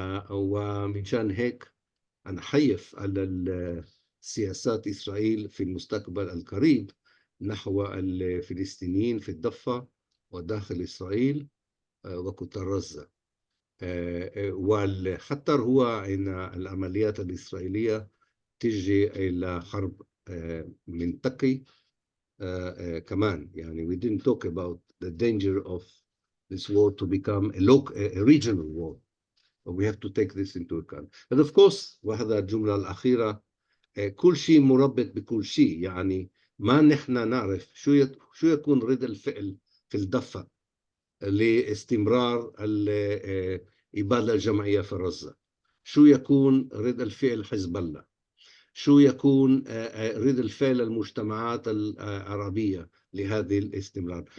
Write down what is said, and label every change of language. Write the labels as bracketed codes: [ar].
[ar] ومنشان هيك أنا حيف على سياسات إسرائيل في المستقبل القريب نحو الفلسطينيين في الضفة وداخل إسرائيل وقطاع غزة. والخطر هو أن العمليات الإسرائيلية تجي إلى حرب منطقي كمان. [en] يعني we didn't talk about the danger of this war to become a regional war. We have to take this into account. But of course, [ar] وهذا الجملة الأخيرة، كل شيء مربط بكل شيء. يعني ما نحن نعرف شو يكون رد الفعل في الضفة لاستمرار الإبادة الجماعية في غزة، شو يكون رد الفعل حزب الله، شو يكون رد الفعل المجتمعات العربية لهذه الاستمرار.